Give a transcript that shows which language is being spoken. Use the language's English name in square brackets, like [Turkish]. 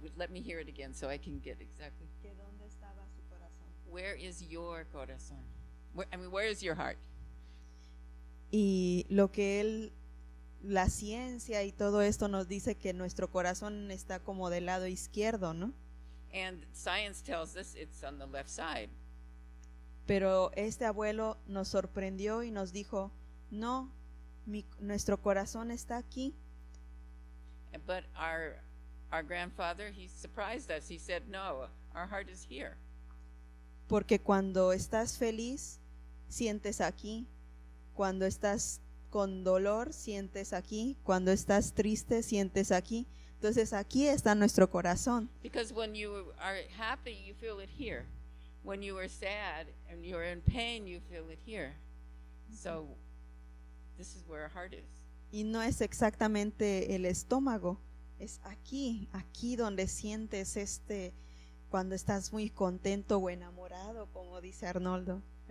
[English] But let me hear it again so I can get exactly. [Spanish] ¿Que dónde estaba su corazón? [English] Where is your corazón? Where is your heart? [Spanish] Y lo que la ciencia y todo esto nos dice que nuestro corazón está como del lado izquierdo, ¿no? [English] And science tells us it's on the left side. [Spanish] Pero este abuelo nos sorprendió y nos dijo, no, nuestro corazón está aquí. [English] But our grandfather, he surprised us. He said, no, our heart is here. [Spanish] Porque cuando estás feliz, sientes aquí. Cuando estás con dolor, sientes aquí. Cuando estás triste, sientes aquí. Entonces aquí está nuestro corazón. [English] Because when you are happy, you feel it here. When you are sad and you're in pain, you feel it here. So this is where our heart is. [Spanish] Y no es exactamente el estómago, es aquí donde sientes cuando estás muy contento o enamorado, como dice Arnoldo.